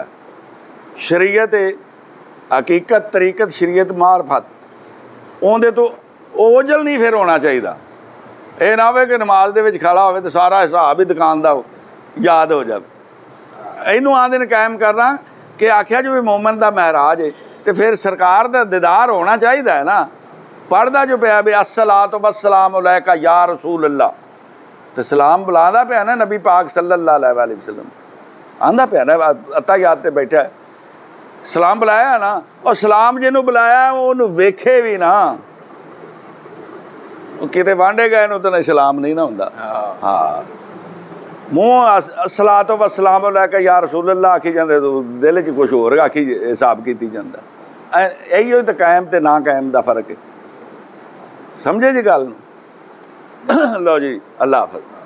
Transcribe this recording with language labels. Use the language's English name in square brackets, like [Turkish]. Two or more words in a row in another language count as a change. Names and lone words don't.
[Punjabi] ਸ਼ਰੀਅਤ ਹਕੀਕਤ, ਤਰੀਕਤ, ਸ਼ਰੀਅਤ, ਮਾਰਫਤ, ਉਹਦੇ ਤੋਂ ਓਝਲ ਨਹੀਂ ਫਿਰ ਹੋਣਾ ਚਾਹੀਦਾ। ਇਹ ਨਾ ਹੋਵੇ ਕਿ ਨਮਾਜ਼ ਦੇ ਵਿੱਚ ਖੜਾ ਹੋਵੇ ਤੇ ਸਾਰਾ ਹਿਸਾਬ ਹੀ ਦੁਕਾਨ ਦਾ ਯਾਦ ਹੋ ਜਾਵੇ। ਇਹਨੂੰ ਆਂਦੇ ਨੇ ਕਾਇਮ ਕਰਨਾ ਕਿ ਆਖਿਆ ਜੋ ਵੀ ਮੋਮਨ ਦਾ ਮਹਿਰਾਜ ਹੈ ਤੇ ਫਿਰ ਸਰਕਾਰ ਦਾ ਦੀਦਾਰ ਹੋਣਾ ਚਾਹੀਦਾ ਹੈ ਨਾ। ਪੜ੍ਹਦਾ ਜੋ ਪਿਆ ਵੀ [Arabic] الصلاة والسلام عليك يا رسول الله, [Punjabi] ਤੇ ਸਲਾਮ ਬੁਲਾਉਂਦਾ ਪਿਆ ਨਾ ਨਬੀ ਪਾਕ [Arabic] صلى الله عليه وسلم, [Punjabi] ਆਂਦਾ ਪਿਆ ਨਾ ਅਤਾਹਿਯਾਤ ਤੇ ਬੈਠਾ ਸਲਾਮ ਬੁਲਾਇਆ ਨਾ। ਉਹ ਸਲਾਮ ਜਿਹਨੂੰ ਬੁਲਾਇਆ ਉਹਨੂੰ ਵੇਖੇ ਵੀ ਨਾ, ਉਹ ਕਿਤੇ ਵਾਂਢੇ ਗਏ ਨੂੰ ਤਾਂ ਸਲਾਮ ਨਹੀਂ ਨਾ ਹੁੰਦਾ। ਹਾਂ ਮੂੰਹ [Arabic] الصلاة والسلام عليك يا رسول الله [Punjabi] ਆਖੀ ਜਾਂਦੇ, ਦਿਲ 'ਚ ਕੁਛ ਹੋਰ ਆਖੀ ਹਿਸਾਬ ਕੀਤੀ ਜਾਂਦਾ। ਇਹੀਓ ਤਾਂ ਕਾਇਮ ਤੇ ਨਾ ਕਾਇਮ ਦਾ ਫਰਕ ਹੈ। ਸਮਝੇ ਜੀ ਗੱਲ ਨੂੰ? ਲਓ ਜੀ, ਅੱਲਾ ਹਾਫਿਜ਼।